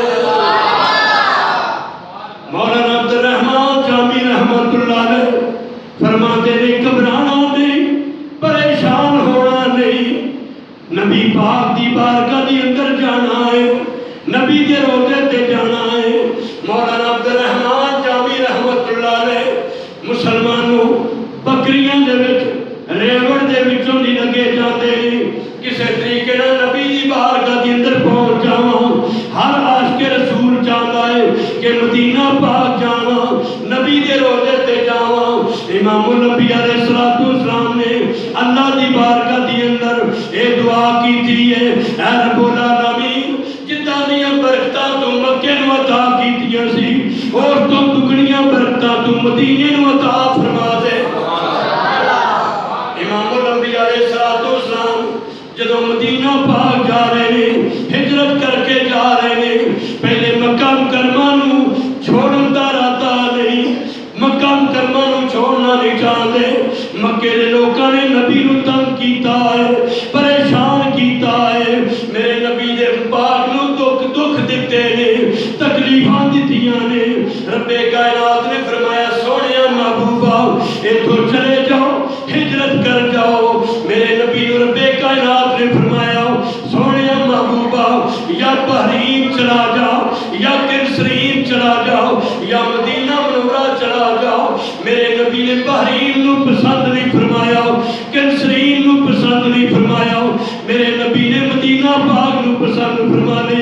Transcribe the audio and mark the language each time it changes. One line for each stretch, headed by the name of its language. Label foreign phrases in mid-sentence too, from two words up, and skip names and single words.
Punjabi: مولانا عبد الرحمن جامی
Arabic: رحمت اللہ علیہ
Punjabi: فرماتے نے گھبرانا نہیں، پریشان ہونا نہیں، نبی پاک دی بارگاہ دی اندر جانا ہے، نبی دے روزے تے جانا ہے۔ مولانا عبد الرحمن جامی
Arabic: رحمت اللہ علیہ
Punjabi: مسلمانوں بکریاں دے وچ ریوڑ دے وچوں دی لگے جاندے نے، کسے طریقے نال نبی دی بارگاہ دے اندر پہنچ جاواں۔ ہر عاشق رسول چاہتا ہے کہ مدینہ پاک جاواں، نبی دے روزے تے جاواں۔ امام الانبیاء
Arabic: علیہ الصلوۃ والسلام
Punjabi: نے اللہ دی بارگاہ دی اندر اے دعا کیتی ہے، اے
Arabic: رب العالمین
Punjabi: جتاں دیاں برکتاں تو مکے نو عطا کیتیاں سی، اور تو دگنیاں برکتاں تو مدینے نو عطا فرما دے۔ امام الانبیاء
Arabic: علیہ الصلوۃ والسلام
Punjabi: جدوں مدینہ پاک جا رہے ہیں، ہجرت کر کے جا رہے ہیں، پہلے مکہ مکرمہ نو چھوڑن دا مکے دے لوکاں نے نبی نو تنگ کیتا ہے، پریشان کیتا ہے، میرے نبی دے پاک نو دکھ دیتے نے، تکلیفاں دتیاں نے۔ رب کائنات نے فرمایا سونیا محبوبا اتھوں چلے جاؤ، ہجرت کر جاؤ۔ میرے نبی نو رب کائنات نے فرمایا سونیا محبوبا یا بحرین چلا جاؤ، یا کنسرین چلا جاؤ، یا مدینہ منورہ چلا جاؤ۔ میرے نبی نے بحرین نو پسند نہیں فرمایا، کنسرین نو پسند نہیں فرمایا، میرے نبی نے مدینہ پاک نو پسند فرما لیا۔